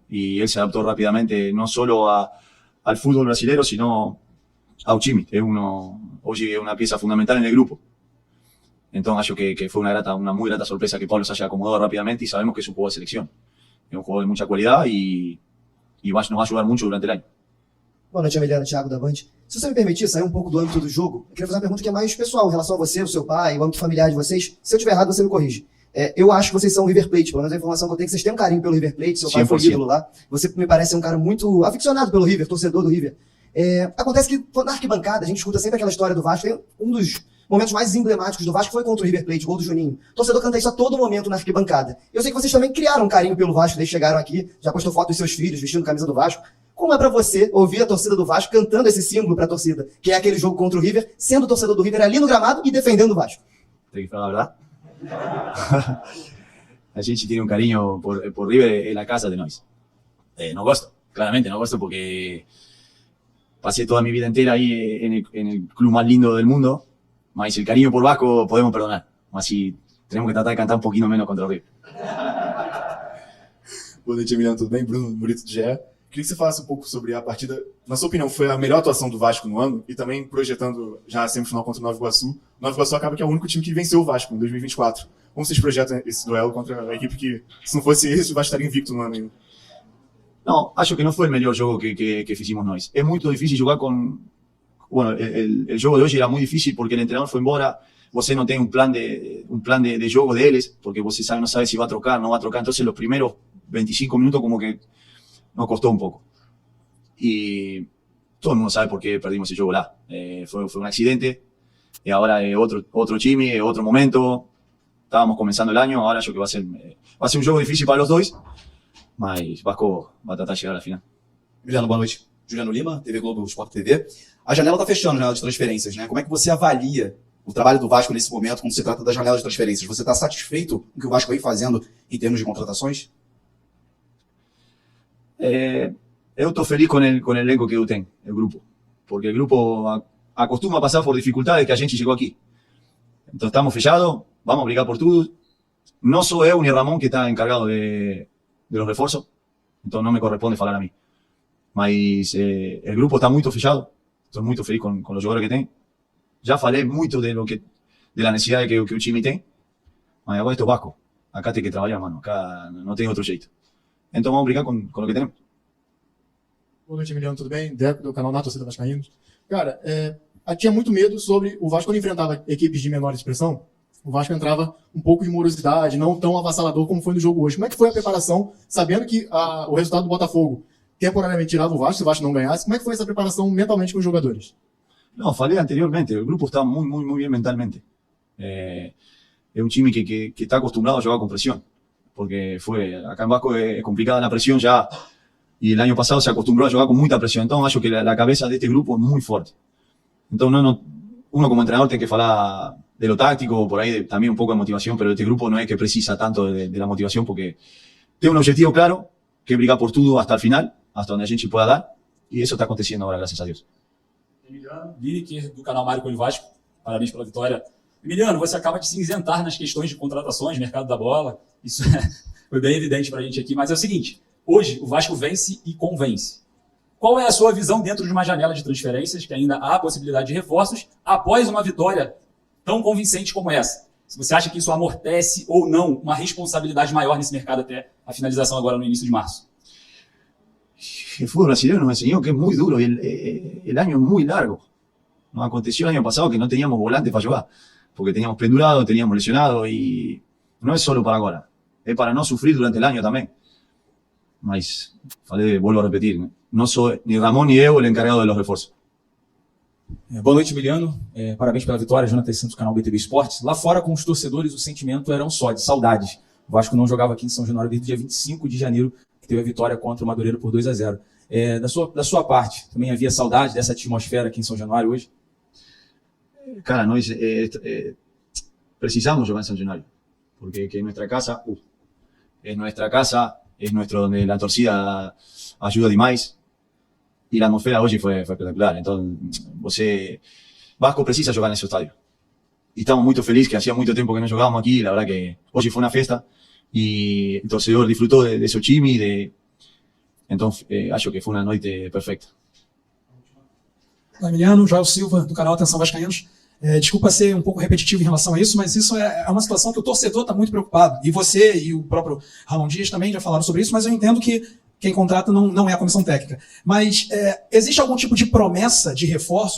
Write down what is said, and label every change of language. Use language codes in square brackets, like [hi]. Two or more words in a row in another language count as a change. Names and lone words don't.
[es] Y él se adaptó rápidamente, no solo al fútbol brasileño, sino a Uchimi. Hoy es una pieza fundamental en el grupo. Entonces, acho que fue una muy grata sorpresa que Pablo se haya acomodado rápidamente y sabemos que es un jugador de selección. Es un jugador de mucha cualidad y nos va a ayudar mucho durante el año. [pt] Boa noite, Emiliano, Thiago da Band. Se você me permitir sair um pouco do âmbito do jogo, eu queria fazer uma pergunta que é mais pessoal, em relação a você, o seu pai, o âmbito familiar de vocês. Se eu estiver errado, você me corrige. Eu acho que vocês são o River Plate, pelo menos a informação que eu tenho é que vocês têm um carinho pelo River Plate, seu pai foi ídolo lá. Você me parece ser um cara muito aficionado pelo River, torcedor do River. Acontece que na arquibancada, a gente escuta sempre aquela história do Vasco, tem um dos momentos mais emblemáticos do Vasco foi contra o River Plate, o gol do Juninho. O torcedor canta isso a todo momento na arquibancada. Eu sei que vocês também criaram um carinho pelo Vasco, desde que chegaram aqui, já postou foto dos seus filhos vestindo camisa do Vasco. Como é pra você ouvir a torcida do Vasco cantando esse símbolo pra torcida, que é aquele jogo contra o River, sendo torcedor do River ali no gramado e defendendo o Vasco? Tem que falar a verdade. A gente [es] tiene un cariño por River en la casa de nós. No gosto, claramente no gosto porque pasé toda mi vida entera ahí en el club más lindo del mundo, mas el cariño por Vasco podemos perdonar. Así tenemos que tratar de cantar un poquito menos contra o River. [pt] Boa noite, Emiliano, tudo bem? Bruno Murito do GE. Queria que você falasse um pouco sobre a partida. Na sua opinião, foi a melhor atuação do Vasco no ano? E também projetando já a semifinal contra o Nova Iguaçu. O Nova Iguaçu acaba que é o único time que venceu o Vasco em 2024. Como vocês projetam esse duelo contra a equipe que, se não fosse esse, o Vasco estaria invicto no ano ainda? [es] No, acho que no fue el mejor juego que hicimos nós. Es muy difícil jugar con... Bueno, el juego de hoy era muy difícil porque el entrenador fue embora. Você no tiene un plan de juego de ellos, porque você no sabe si va a trocar, no va a trocar. Entonces los primeros 25 minutos como que nos costó un poco. Y todo el mundo sabe por qué perdimos ese juego lá. Fue un accidente. Y ahora otro Chimi, otro momento. Estábamos comenzando el año. Ahora yo que va a ser un juego difícil para los dos. [pt] Mas Vasco vai tentar chegar à final. Emiliano, boa noite. Juliano Lima, TV Globo Sport TV. A janela está fechando, a janela de transferências, né? Como é que você avalia o trabalho do Vasco nesse momento, quando se trata da janela de transferências? Você está satisfeito com o que o Vasco vem fazendo em termos de contratações? Eu estou feliz com o elenco que eu tenho, o grupo. Porque o grupo acostuma a passar por dificuldades que a gente chegou aqui. Então estamos fechados, vamos a brigar por tudo. Não sou eu [es] ni Ramón que está encargado de los refuerzos, entonces no me corresponde hablar a mí. Mas el grupo está muy fechado, estoy muy feliz con los jugadores que tengo. Ya falei mucho de la necesidad que el Chimi tiene, [pt] mas agora [es] esto es Vasco. [pt] Acá tem que trabalhar, mano, acá não tem outro jeito. Então vamos brincar com o que temos. Boa noite, Emiliano, tudo bem? Deco, do canal Na Torcida Vascaínos. Cara, tinha muito medo sobre o Vasco quando enfrentava equipes de menor expressão, o Vasco entrava um pouco de morosidade, não tão avassalador como foi no jogo hoje. Como é que foi a preparação, sabendo que o resultado do Botafogo temporariamente tirava o Vasco, se o Vasco não ganhasse? Como é que foi essa preparação mentalmente com os jogadores? [es] No, falei anteriormente, el grupo está muy bien mentalmente. Es un time que está acostumbrado a jugar con presión, porque acá en Vasco es complicada la presión ya, y el año pasado se acostumbró a jugar con mucha presión. Entonces, yo que la cabeza de este grupo es muy fuerte. Entonces, uno como entrenador tiene que hablar de lo táctico, por ahí también un poco de motivación, pero este grupo no es que precisa tanto de la motivación, porque tiene un objetivo claro, que es brigar por todo hasta el final, hasta donde [pt] a gente [es] pueda dar, y eso está aconteciendo ahora, gracias a Dios. [pt] Emiliano, Vini aqui do canal Mário com o Vasco, parabéns pela vitória. Emiliano, você acaba de se isentar nas questões de contratações, mercado da bola, isso foi bem evidente pra gente aqui, mas é o seguinte, hoje o Vasco vence e convence. Qual é a sua visão dentro de uma janela de transferências, que ainda há possibilidade de reforços, após uma vitória tão convincente como essa? Se você acha que isso amortece ou não uma responsabilidade maior nesse mercado até a finalização agora no início de março? [es] El fútbol brasileño nos enseñó que es muy duro y el año es muy largo. Nos aconteció el año pasado que no teníamos volantes para jugar, porque teníamos pendurado, teníamos lesionado, y no es solo para ahora, es para no sufrir durante el año también. Mas, vuelvo a repetir, no soy ni Ramón ni Evo el encargado de los refuerzos. [pt] Boa noite, Emiliano. Parabéns pela vitória, Jonathan Santos, canal BTB Esportes. Lá fora, com os torcedores, o sentimento era um só, de saudade. O Vasco não jogava aqui em São Januário desde o dia 25 de janeiro, que teve a vitória contra o Madureira por 2-0. Da sua parte, também havia saudade dessa atmosfera aqui em São Januário hoje? Cara, nós precisamos jogar [es] en San Januario, porque que nuestra casa, es nuestra casa, es nuestro donde la torcida ayuda demais, y la atmósfera hoy fue espectacular. [pt] Entonces, Vasco precisa jogar nesse estádio. [es] Y estamos muy felices, que hacía mucho tiempo que no jugábamos aquí, y la verdad que hoy fue una fiesta, y el torcedor disfrutó de su time, entonces, acho que fue una noite perfecta. [pt] Olá, Emiliano, Joel Silva, do canal Atenção Vascaínos. Desculpa ser um pouco repetitivo em relação a isso, mas isso é uma situação que o torcedor está muito preocupado. E você e o próprio Ramon Dias também já falaram sobre isso, mas eu entendo que quem contrata não é a comissão técnica. Mas existe algum tipo de promessa de reforços?